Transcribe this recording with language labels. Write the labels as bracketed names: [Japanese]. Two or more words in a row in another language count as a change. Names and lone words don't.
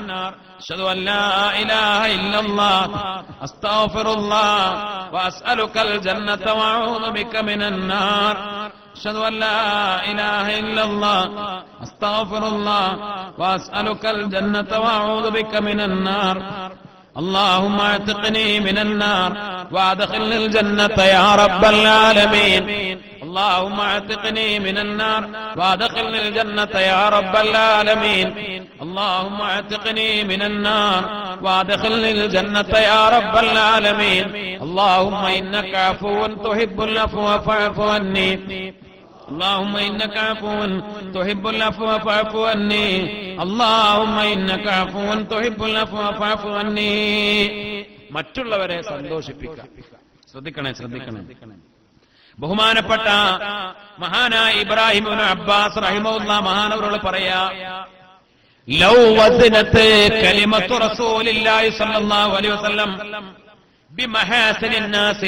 [Arabic] أشهد أن لا إله إلا الله أستغفر الله وأسألك الجنة وأعوذ بك من النار. أشهد أن لا إله إلا الله أستغفر الله وأسألك الجنة وأعوذ بك من النار. اللهم اعتقني من النار وادخلني الجنة يا رب العالمين. اللهم اعتقني من النار وادخلني الجنة يا رب العالمين. اللهم اعتقني من النار وادخلني الجنة يا رب العالمين. اللهم إنك عفو تحب العفو فاعف عني. اللهم إنك عفو تحب العفو فاعف عني. اللهم إنك عفو تحب العفو فاعف عني. [Malayalam] മറ്റുള്ളവരെ സന്തോഷിപ്പിക്കുക. ശ്രദ്ധിക്കണേ. ബഹുമാനപ്പെട്ട മഹാനായ ഇബ്രാഹിം ഇബ്നു അബ്ബാസ് റഹിമഹുല്ലാഹ് മഹാനവറുകൾ പറയാ, [Arabic] لو وزنت كلمة رسول الله صلى الله عليه وسلم بمحاسن الناس.